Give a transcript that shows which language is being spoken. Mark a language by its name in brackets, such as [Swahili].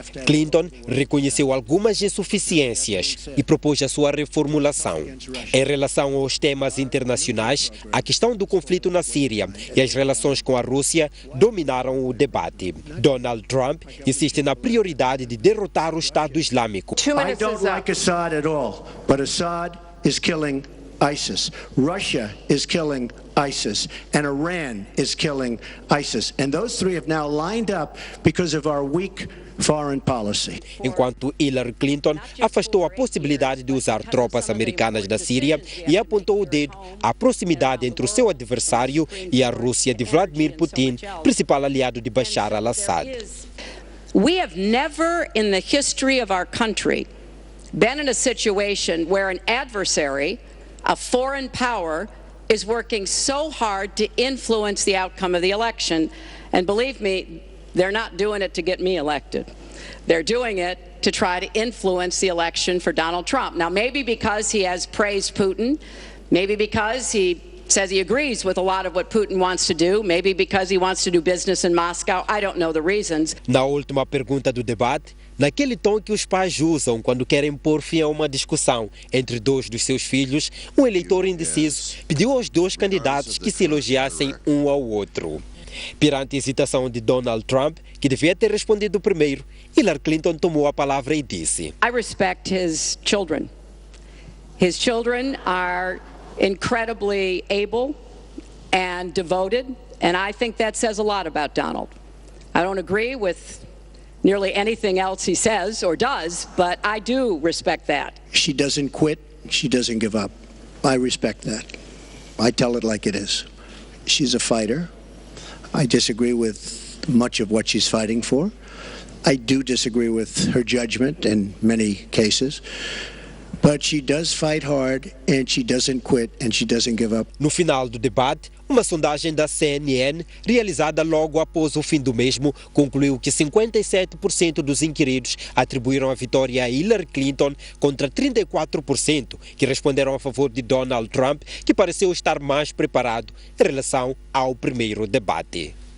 [Portuguese] Clinton reconheceu algumas insuficiências e propôs a sua reformulação. Em relação aos temas internacionais, a questão do conflito na Síria e as relações com a Rússia dominaram o debate. Donald Trump insiste na prioridade de derrotar o Estado Islâmico. [English] I don't like Assad at all. But Assad is killing ISIS. Russia is killing ISIS. And Iran is killing ISIS. And those three have now lined up because of our weak foreign policy. Enquanto Hillary Clinton afastou a possibilidade de usar tropas americanas na Síria e apontou o dedo à proximidade entre o seu adversário e a Rússia de Vladimir Putin, principal aliado de Bashar al-Assad. We have never in the history of our country been in a situation where an adversary, a foreign power, is working so hard to influence the outcome of the election. And believe me, they're not doing it to get me elected. They're doing it to try to influence the election for Donald Trump. Now, maybe because he has praised Putin, maybe because he says he agrees with a lot of what Putin wants to do, maybe because he wants to do business in Moscow. I don't know the reasons. [Portuguese] Na última pergunta do debate, naquele tom que os pais usam quando querem pôr fim a uma discussão entre dois dos seus filhos, um eleitor indeciso pediu aos dois candidatos que se elogiassem um ao outro. Perante a hesitação de Donald Trump, que devia ter respondido primeiro, Hillary Clinton tomou a palavra e disse: [English] I respect his children. His children are incredibly able and devoted, and I think that says a lot about Donald. I don't agree with nearly anything else he says or does, but I do respect that. She doesn't quit. She doesn't give up. I respect that. I tell it like it is. She's a fighter. I disagree with much of what she's fighting for. I do disagree with her judgment in many cases. But she does fight hard, and she doesn't quit, and she doesn't give up. [Portuguese] No final do debate, uma sondagem da CNN, realizada logo após o fim do mesmo, concluiu que 57% dos inquiridos atribuíram a vitória a Hillary Clinton contra 34% que responderam a favor de Donald Trump, que pareceu estar mais preparado em relação ao primeiro debate.